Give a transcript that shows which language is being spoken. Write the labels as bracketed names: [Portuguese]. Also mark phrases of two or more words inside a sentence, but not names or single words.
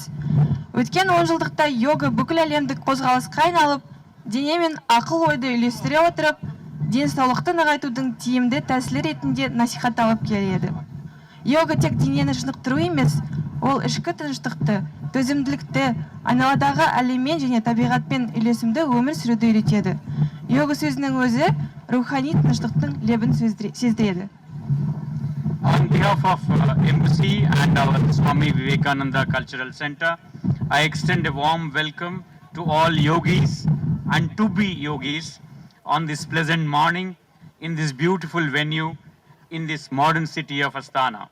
[Kazakh] Өткен 10 жылдықта йога бүкіл әлемдік қозғалысқа айналып, дене мен ақыл ойды үйлестіре отырып, денсаулықты нығайтудың тиімді тәсілі ретінде насихатталып келеді. Йога тек денені шынықтыру емес, ол ішкі тыныштықты, төзімділікті, айналадағы әлеммен және табиғатпен үйлесімді өмір сүруді үйретеді. Йога сөзінің өзі рухани тыныштықтың лебін сездіреді. [English] On behalf of Embassy and our Swami Vivekananda Cultural Center, I extend a warm welcome to all yogis and to-be yogis on this pleasant morning in this beautiful venue in this modern city of Astana.